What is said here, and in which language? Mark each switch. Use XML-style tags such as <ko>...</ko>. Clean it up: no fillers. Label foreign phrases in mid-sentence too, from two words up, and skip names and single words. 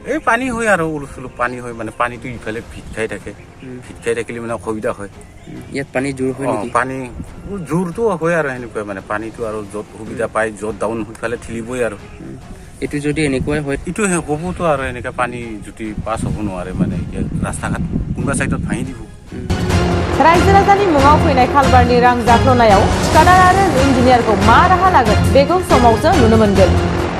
<as>এই পানী হয় আৰু অলপ চলপ পানী হয় মানে পানীটো ইফালে ভিত খাই থাকে ভিত খাই থাকিলে মানে অসুবিধা হয়। ইয়াত পানী জোৰ হয় নেকি? পানী জোৰটো হয় আৰু সেনেকুৱা মানে পানীটো আৰু য'ত সুবিধা পায় য'ত ডাউন সিফালে ঠেলিবই আৰু এইটো যদি এনেকুৱাই হয় এইটো হ'বতো আৰু এনেকৈ পানী যদি পাছ হ'ব নোৱাৰে মানে এতিয়া ৰাস্তা ঘাট কোনোবা চাইডত ভাঙি দিব।</as> <brx>रायजो राजानि मुङाव फैनाय खालबारनि रां जाख्ल'नायाव ঠিকাदार आरो इन्जिनियारखौ मा राहा लागोन बेखौ समावसो नुनो मोनगोन।</brx>